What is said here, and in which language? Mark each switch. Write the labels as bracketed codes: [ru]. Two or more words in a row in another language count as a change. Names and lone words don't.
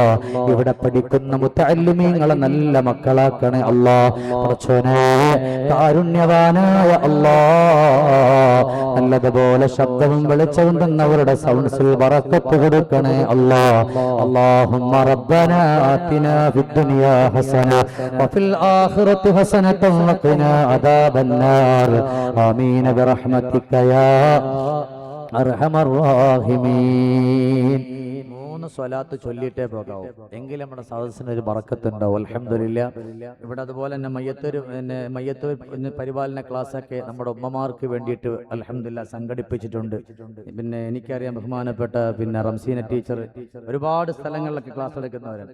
[ml] ഇവിടെ പഠിക്കുന്ന മുത്തഅല്ലിമീങ്ങളെ നല്ല മക്കളാക്കണേ അല്ലാ. പടച്ചോനെ, കാരുണ്യവാനായ അല്ലാ, നല്ലതുപോലെ ശബ്ദവും വെളിച്ചവും തന്നവരുടെ സൗണ്ട്സിൽ ബറക്കത്ത് കൊടുക്കണേ അല്ലാ. [ar] اللهم ربنا آتنا في الدنيا حسنة وفي الآخرة حسنة وقنا عذاب النار آمين برحمتك يا أرحم الراحمين. [ml] സ്വലാത്ത് ചൊല്ലിയിട്ടേ പോകാവൂ, എങ്കിലും നമ്മുടെ സദസ്സിന് ഒരു ബറക്കത്തുണ്ടാവും. അൽഹംദുലില്ലാ. ഇവിടെ അതുപോലെ തന്നെ മയ്യത്തൂർ പരിപാലന ക്ലാസ്സൊക്കെ നമ്മുടെ ഉമ്മമാർക്ക് വേണ്ടിയിട്ട് അൽഹംദുലില്ലാ സംഘടിപ്പിച്ചിട്ടുണ്ട്. പിന്നെ എനിക്കറിയാം ബഹുമാനപ്പെട്ട റംസീന ടീച്ചർ ഒരുപാട് സ്ഥലങ്ങളിലൊക്കെ ക്ലാസ് എടുക്കുന്നവരാണ്.